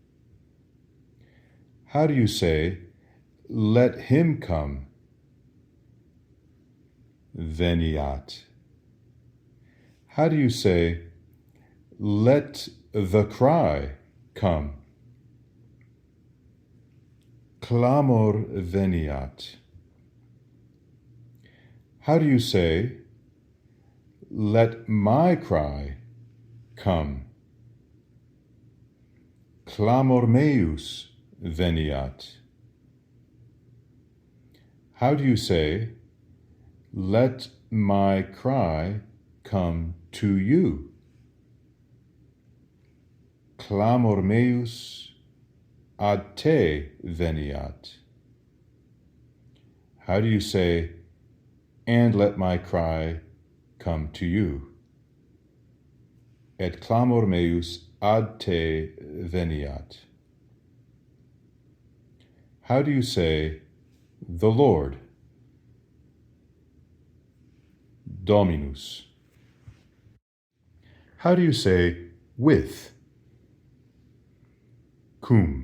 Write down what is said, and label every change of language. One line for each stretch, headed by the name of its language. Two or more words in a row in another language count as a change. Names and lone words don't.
English: How do you say, let him come?
Latin: Veniat.
English: How do you say, let the cry come?
Latin: Clamor veniat.
English: How do you say, let my cry come?
Latin: Clamor meus veniat.
English: How do you say, let my cry come to you?
Latin: Clamor meus ad te veniat.
English: How do you say, and let my cry come to you?
Latin: Et clamor meus ad te veniat.
English: How do you say, the Lord?
Latin: Dominus.
English: How do you say, with?
Latin: Cum.